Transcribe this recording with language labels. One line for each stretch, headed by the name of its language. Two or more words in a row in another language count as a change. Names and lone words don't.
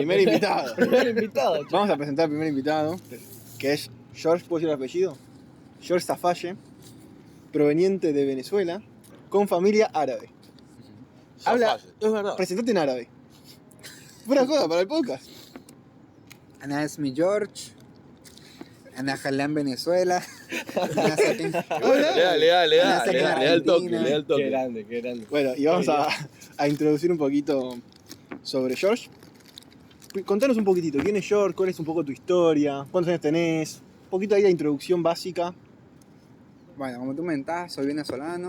Spanish: primer invitado. primer invitado. chico. Vamos a presentar al primer invitado, que es George, ¿puedo decir el apellido? George Zafaye, proveniente de Venezuela, con familia árabe. Habla, Es verdad. presentate en árabe. Buena cosa para el podcast.
Arabic: أنا اسمي جورج. أنا خلان فنزوela. أنا ساكن
Spanish: Le da el toque, Argentina. le da el Qué toque. grande, qué grande. Bueno, y vamos a introducir un poquito sobre George. Contanos un poquitito, ¿quién es George? ¿Cuál es un poco tu historia? ¿Cuántos años tenés? Un poquito ahí la introducción básica. Bueno, como tú comentabas, soy venezolano.